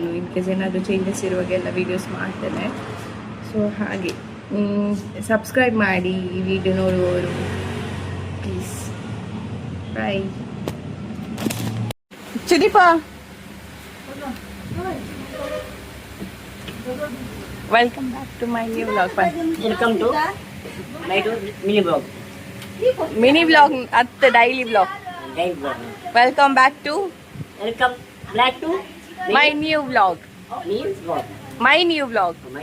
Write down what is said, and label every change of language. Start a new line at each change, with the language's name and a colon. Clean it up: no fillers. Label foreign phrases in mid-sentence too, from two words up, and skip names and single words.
English: in case
Kannada: ಏನಾದರೂ ಚೇಂಜಸ್ ಇರುವಾಗೆಲ್ಲ ವೀಡಿಯೋಸ್ ಮಾಡ್ತೇನೆ. ಸೊ ಹಾಗೆ ಸಬ್ಸ್ಕ್ರೈಬ್ ಮಾಡಿ ಈ ವಿಡಿಯೋ ನೋಡುವವರು ಪ್ಲೀಸ್.
English: Bye. Sudeepa, welcome back to my new blog. Welcome to my mini blog. Mini blog ಅತ್ತ daily blog. Welcome back to my new blog. My new blog.